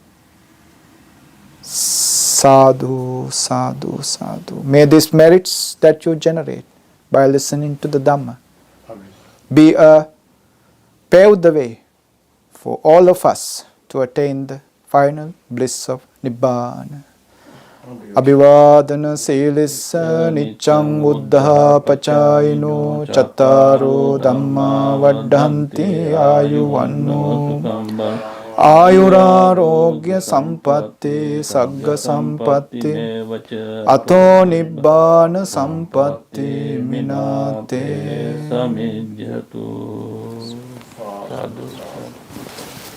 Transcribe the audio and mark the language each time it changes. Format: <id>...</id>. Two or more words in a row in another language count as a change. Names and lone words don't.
<pi>Sadhu, sadhu, sadhu.</pi> <en>May these merits that you generate by listening to the Dhamma be pave the way for all of us to attain the final bliss of Nibbana.</en> <pi>Abhivadana Silissa Nichang Buddha Pachayino Chattaro Dhamma Vaddhanti Ayuvanno Ayurarogya Sampatti Sagga Sampatti Ato Nibbana Sampatti Minate.</pi>